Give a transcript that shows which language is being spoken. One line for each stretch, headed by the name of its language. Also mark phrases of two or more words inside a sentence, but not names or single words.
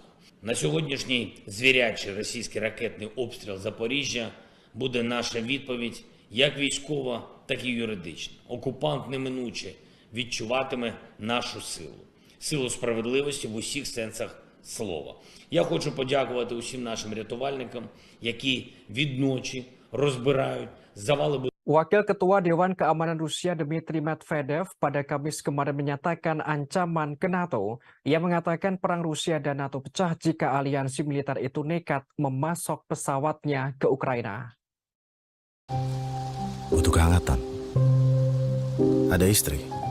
Ukrainian: На сьогоднішній звірячий російський ракетний обстріл Запоріжжя буде наша відповідь як військова, так і юридична. Окупант неминуче відчуватиме нашу силу. Силу справедливості в усіх сенсах слова. Я хочу подякувати усім нашим рятувальникам, які відночі розбирають завали.
Indonesian: Wakil Ketua Dewan Keamanan Rusia Dmitry Medvedev pada Kamis kemarin menyatakan ancaman ke NATO. Ia mengatakan perang Rusia dan NATO pecah jika aliansi militer itu nekat memasok pesawatnya ke Ukraina. Butuh kehangatan. Ada istri?